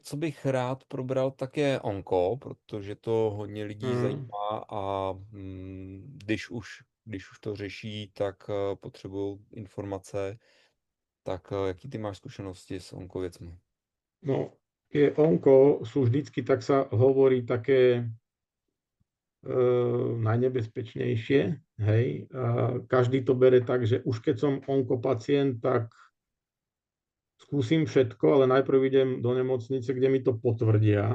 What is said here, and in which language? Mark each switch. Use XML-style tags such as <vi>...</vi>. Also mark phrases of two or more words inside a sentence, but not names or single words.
<cs>co bych rád probral, tak je onko, protože to hodně lidí Mm. zajímá a když už to řeší, tak potřebují informace. Tak jaký ty máš zkušenosti s onkověcmi?</cs> <sk>No, tie onko sú vždycky, tak sa hovorí, také najnebezpečnejšie, hej. A každý to bere tak, že už keď som onkopacient, tak skúsim všetko, ale najprv idem do nemocnice, kde mi to potvrdia.</sk>